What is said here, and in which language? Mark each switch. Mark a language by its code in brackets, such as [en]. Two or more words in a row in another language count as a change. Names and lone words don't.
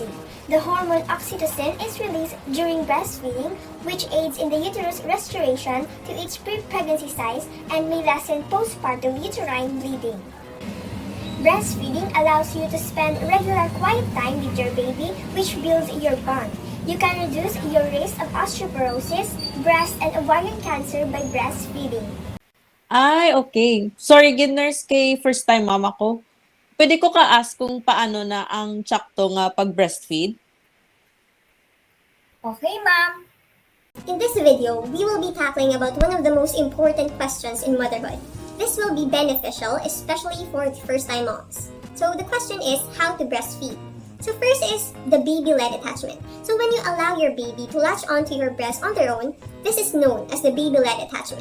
[en] The hormone oxytocin is released during breastfeeding, which aids in the uterus restoration to its pre-pregnancy size and may lessen postpartum uterine bleeding. Breastfeeding allows you to spend regular quiet time with your baby, which builds your bond. You can reduce your risk of osteoporosis, breast and ovarian cancer by breastfeeding. Ay, okay. [hil] Sorry, gid, nurse, kay [en] first time [hil] mama ko. Pwede ko ka-ask kung paano na ang tsakto nga pag-breastfeed? [en] Okay, ma'am. In this video, we will be tackling about one of the most important questions in motherhood. This will be beneficial, especially for first-time moms. So the question is how to breastfeed. So first is the baby-led attachment. So when you allow your baby to latch onto your breast on their own, this is known as the baby-led attachment.